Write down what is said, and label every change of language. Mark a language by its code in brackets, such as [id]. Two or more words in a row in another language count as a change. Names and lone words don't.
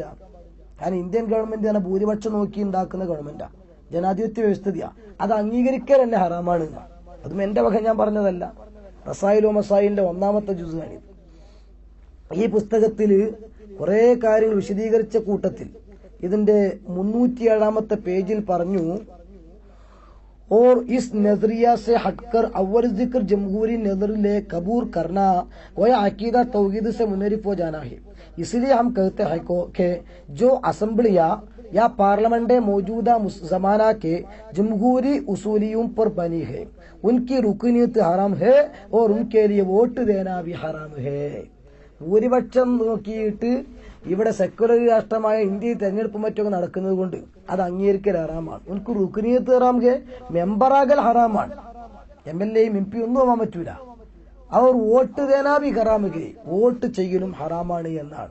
[ml] കാരണം ഇന്ത്യൻ ഗവൺമെന്റ് ആണ് ഭൂരിപക്ഷം നോക്കി ഉണ്ടാക്കുന്ന ഗവൺമെന്റാ, ജനാധിപത്യ വ്യവസ്ഥിതിയാ. അത് അംഗീകരിക്കാൻ തന്നെ ഹറാമാണ്. അതും എന്റെ വക ഞാൻ പറഞ്ഞതല്ല. റസായിലോ മസായിലിന്റെ 1ാമത്തെ ജുസാണിത്. ഈ പുസ്തകത്തിൽ കുറെ കാര്യങ്ങൾ വിശദീകരിച്ച കൂട്ടത്തിൽ ഇതിന്റെ 307ാമത്തെ പേജിൽ പറഞ്ഞു, [ur] اور اس نظریہ سے ہٹ کر اول ذکر جمہوری نظر لے قبول کرنا گویا عقیدہ توحید سے منحرف ہو جانا ہے. اس لیے ہم کہتے ہیں کہ جو اسمبلیاں یا پارلیمنٹ موجودہ زمانہ کے جمہوری اصولیوں پر بنی ہے، ان کی رکنیت حرام ہے اور ان کے لیے ووٹ دینا بھی حرام ہے. [ml] ഭൂരിപക്ഷം നോക്കിയിട്ട് ഇവിടെ സെക്യുലർ രാഷ്ട്രമായ ഇന്ത്യയിൽ തെരഞ്ഞെടുപ്പ് മറ്റൊക്കെ നടക്കുന്നത് കൊണ്ട് അത് അംഗീകരിക്കൽ ഹറാമാണ്. [ur] ان کی رکنیت حرام, [ml] മെമ്പറാകൽ ഹറാമാണ്. MLA MP ഒന്നും ആവാൻ പറ്റൂല. അവർ [ur] ووٹ دینا بھی حرام ہے, [ml] വോട്ട് ചെയ്യലും ഹറാമാണ് എന്നാണ്.